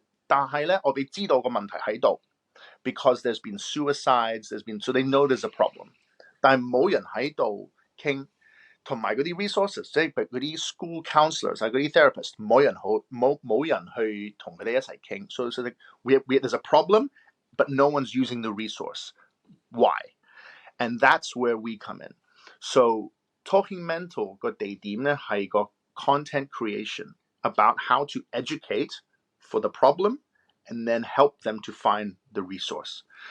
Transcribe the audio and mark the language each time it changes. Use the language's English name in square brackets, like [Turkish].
[Cantonese] 但係咧，我哋知道個問題喺度 [English] ，because there's been suicides, so they know there's a problem。 [Cantonese] 但係冇人喺度傾，同埋嗰啲 resources，即係嗰啲 school counselors 啊，嗰啲 therapist，冇人去同佢哋一齊傾。 [English] So there's a problem。But no one's using the resource. Why? And that's where we come in. So talking mental [Cantonese] 個地點咧係個 [English] content creation about how to educate for the problem and then help them to find the resource.